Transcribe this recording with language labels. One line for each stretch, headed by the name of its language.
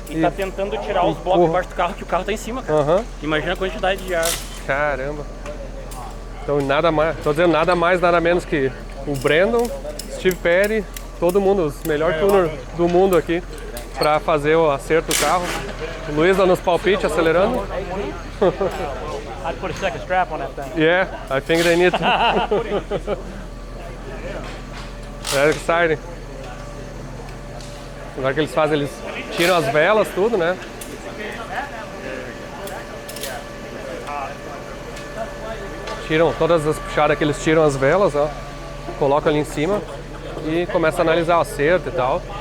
Portuguese: E tá tentando tirar os blocos debaixo do carro, que o carro tá em cima, cara. Imagina a quantidade de ar. Caramba. Então nada mais, tô dizendo nada mais, nada menos que o Brandon, Steve Perry, todo mundo, os melhores tuners do mundo aqui pra fazer o acerto do carro. O Luiz dá nos palpites, acelerando.
English: I'd put a second strap on that thing. Yeah, I think they need to. Very exciting.
Portuguese: Agora que eles fazem, eles tiram as velas, tudo, né? Tiram todas as puxadas que eles tiram as velas, ó. Colocam ali em cima e começa a analisar o acerto e tal.